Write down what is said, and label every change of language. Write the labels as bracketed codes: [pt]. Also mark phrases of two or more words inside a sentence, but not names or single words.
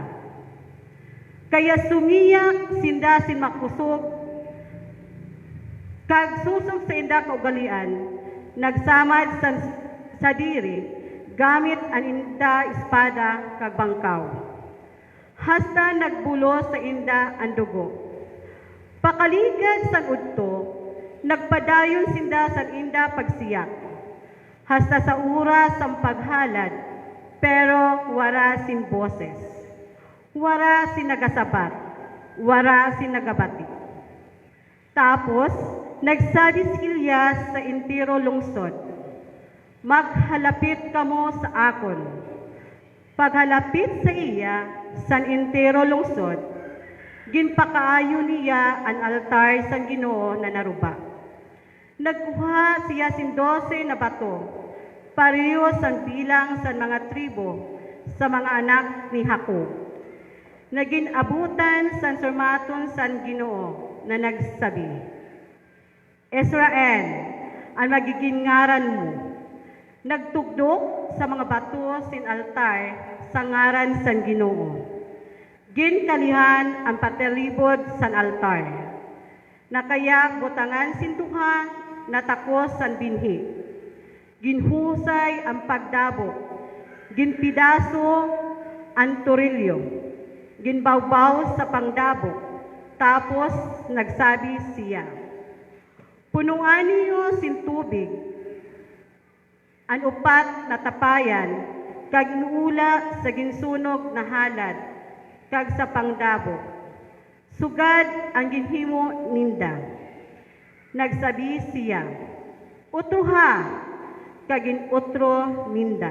[hil] Kaya sumiyak sinda si makusog, kag susog sa inda kaugalian, nagsamad sa diri, gamit ang inda espada kag bangkaw. Hasta nagbulo sa inda ang dugo. Pakaligad sa udto, nagpadayon sinda sa inda pagsiyak. Hasta sa oras ang paghalad, pero wala sin boses. Wala sin nagasabat, wala sin nagabati. Tapos, nagsabi si Elias sa entero lungsod, maghalapit kamo sa akon. Paghalapit sa iya, sa entero lungsod, ginpakaayo niya ang altar sa Ginoo na naruba. Nagkuha siya sin 12 na bato, pareho sa bilang sa mga tribo, sa mga anak ni Jacob. Naging abutan sa surmaton sa Ginoo na nagsabi, Israel, ang magiging ngaran mo, Nagtugdok sa mga bato sin altar sa ngaran san Ginoo. Ginkalihan ang patalibod san altar. Nakaya butangan sin duha natakos san binhi. Ginhusay ang pagdabo. Ginpidaso ang torilyo. Ginbawbaw sa pangdabo. Tapos nagsabi siya, punuan niyo sin tubig ang upat na tapayan, kag inuula sa ginsunog na halad, kag sa pangdabo. Sugad ang ginhimo ninda. Nagsabi siya, utroha, kag inutro ninda.